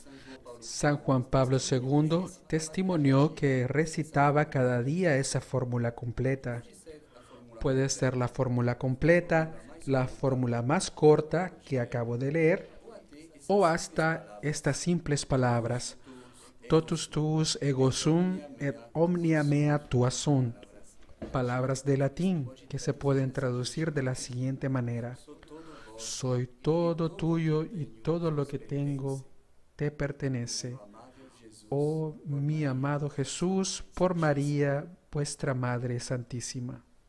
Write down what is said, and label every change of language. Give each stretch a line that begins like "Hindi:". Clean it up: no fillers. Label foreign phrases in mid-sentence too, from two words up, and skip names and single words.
Spanish: San Juan Pablo II testimonió que recitaba cada día esa fórmula completa. Puede ser la fórmula completa, la fórmula más corta que acabo de leer, o hasta estas simples palabras:
Latin: totus tuus ego sum et omnia mea tua sunt.
Spanish: Palabras de latín que se pueden traducir de la siguiente manera: soy todo tuyo y todo lo que tengo te pertenece. Oh mi amado Jesús, por María, vuestra Madre Santísima.